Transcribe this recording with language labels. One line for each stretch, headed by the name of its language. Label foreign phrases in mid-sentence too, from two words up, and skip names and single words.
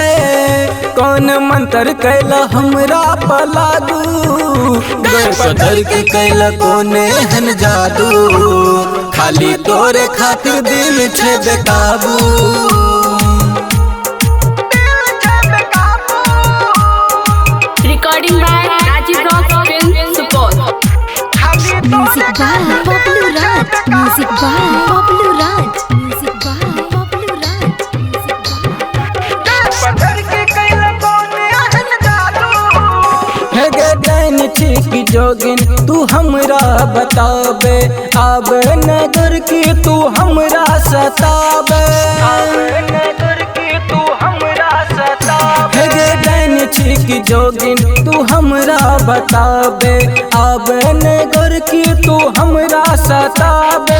Maithili: कौन मंत्र कैला हमरा पलागू, गए पतर की कैला कोने हन जादू। खाली तोरे खातिर दिल छे बेकाबू।
English: Recording by Rajiv Rock Film Support. Music by Poplu Raj. Music by Poplu Raj. Music by Poplu Raj.
Maithili: है गे दैन की जोगिन तू हमरा बताबे, आब नगर की तू हमरा सताबे। है गे दैन की जोगिन तू हमरा बताबे, आब नगर की तू हमरा सताबे।